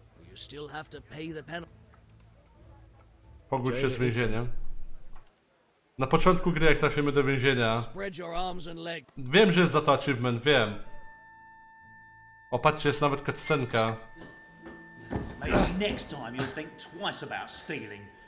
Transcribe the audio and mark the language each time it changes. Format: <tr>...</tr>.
<en>You still have to pay the penalty.</en> <pl>Pogódź się z więzieniem. Na początku gry, jak trafimy do więzienia. Wiem, że jest za to achievement, wiem. O, patrzcie, jest nawet cutscenka.</pl> <en>Maybe next time you'll think twice about stealing.</en>